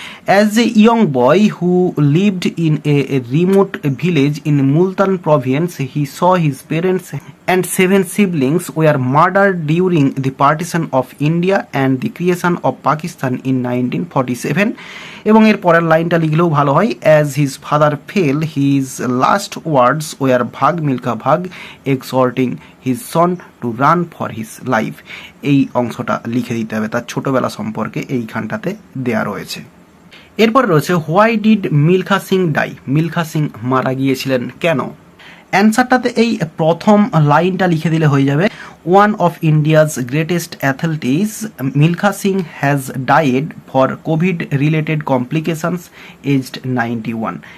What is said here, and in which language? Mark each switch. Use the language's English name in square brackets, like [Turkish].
[English] As a young boy who lived in a remote village in Multan province he saw his parents and 7 siblings were murdered during the partition of India and the creation of Pakistan in 1947. [Bangla] এবং এর পরের লাইনটা লিখলেও ভালো হয়। [English] As his father fell, his last words were [Hindi] ভাগ মিলখা ভাগ, [English] exhorting his son to run for his life. [Bangla] এই অংশটা লিখে দিতে হবে, তার ছোটবেলা সম্পর্কে এইখানটাতে দেয়া রয়েছে। এরপর রয়েছে [English] Why did Milkha Singh die. [Bangla] Milkha Singh মারা গিয়েছিলেন কেন? অ্যান্সারটাতে এই প্রথম লাইনটা লিখে দিলে হয়ে যাবে। [English] One of India's greatest athletes Milkha Singh has died for COVID related complications aged 91।